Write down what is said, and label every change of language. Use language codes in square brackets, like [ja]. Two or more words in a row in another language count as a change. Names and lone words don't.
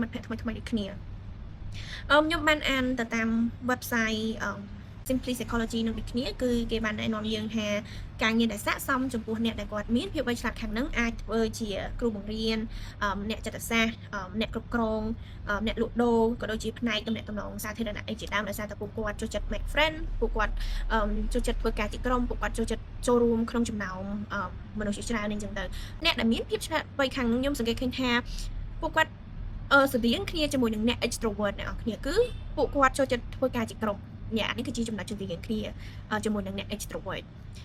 [km] ត្តភ័ក្តិថ្មីៗដូចគ្នាខ្ញុំបានអានទៅតាម website Simply Psychology នឹងដូចគ្នាគឺគេបានណែនាំយើងថាការងារដែលស័ក្តិសមចំពោះអ្នកដែល គាត់មានភាពវៃឆ្លាតខាងហ្នឹងអាចធ្វើជាគ្រូបង្រៀនអ្នកចិត្តសាស្ត្រអ្នកគ្រប់គ្រងអ្នកលក់ដូរក៏ដូចជាផ្នែកទំនាក់ទំនងសាធារណៈអីជាដើមដោយសារតែពួកគាត់ចូលចិត្ត [en] make friend [km] ពួកគាត់ចូលចិត្តធ្វើការជាក្រុមពួកគាត់ចូលចិត្តចូលរួមក្នុងចំណោមមនុស្សជាច្រើននេះអញ្ចឹងទៅអ្នកដែលមានភាពឆ្លាតវៃខាងហ្នឹងខ្ញុំសង្កេតឃើញថាពួកគាត់ស្រដៀងគ្នាជាមួយនឹងអ្នក extrovert អ្នកនរគ្នាគឺពួកគាត់ចូលចិត្តធ្វើការជាក្រុមនេះគឺជាចំណុចជំទាវគ្នាជាមួយនឹងអ្នក extrovert